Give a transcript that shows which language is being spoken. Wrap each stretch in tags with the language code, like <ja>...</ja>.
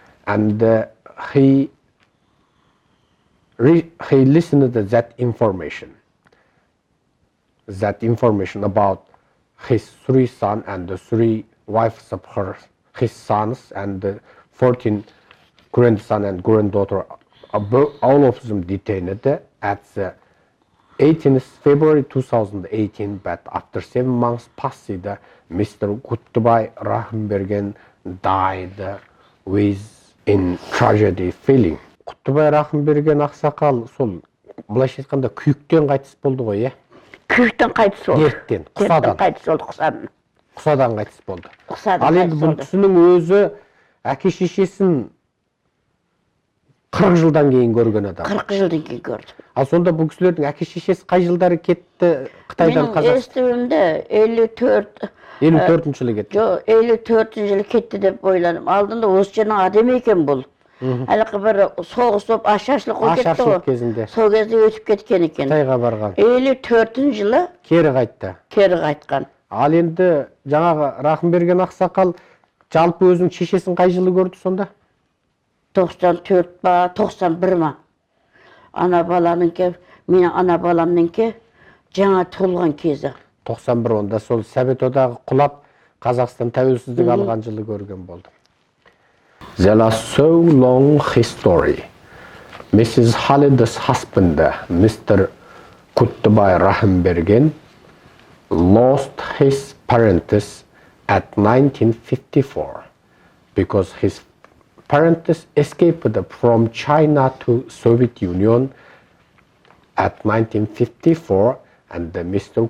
<en>and he listened to that information about his 3 sons and the 3 wives of his sons and the 14 grandson and granddaughter, all of them detained at the 18th February 2018, but after 7 months passed, Mr. Kuttubay Rahimbergen died with in tragedy feeling.</en> <kk>Kuttubay Rahimbergen ақсақал сол былайша айтқанда күйіктен қайтыс болды ғой, иә? Күйіктен қайтыс болды. Дерттен, құсадан. Қайтыс болды, құсадан. Құсадан қайтыс болды. Құсадан Ал енді бұл кісінің өзі әке шешесін 40 жылдан кейін көрген адам. 40 жылдан кейін көрді. Ал сонда бұл кісілердің әке шешесі қай жылдары кетті Қытайдан Қазақстанға? Менің естуімде 54 жылы кетті. Жоқ, 54 жылы кетті деп ойланым. Алдында осы жердің адам екен бұл. Әлгі бір соғыс болып ашаршылық болып кетті ғой. Ашаршылық кезінде. Сол кезде өтіп кеткен екен. Қытайға барған. 54 жылы кері қайтты. Кері қайтқан. Ал енді жаңағы Рахымберген ақсақал жалпы өзінің шешесін қай жылы көрді сонда? 94 ба, 91 ма. Ана баланыңке, менің ана баламныңке жаңа туылған кезі. 91, онда сол Совет одағы құлап, Қазақстан тәуелсіздік алған жылы көрген болды.</kk> <en>There are so long history. Mrs. Halida's husband, Mr. Kutlubay Rahimbergen lost his parents at 1954 because his parents escaped from China to Soviet Union at 1954, and Mr.</en>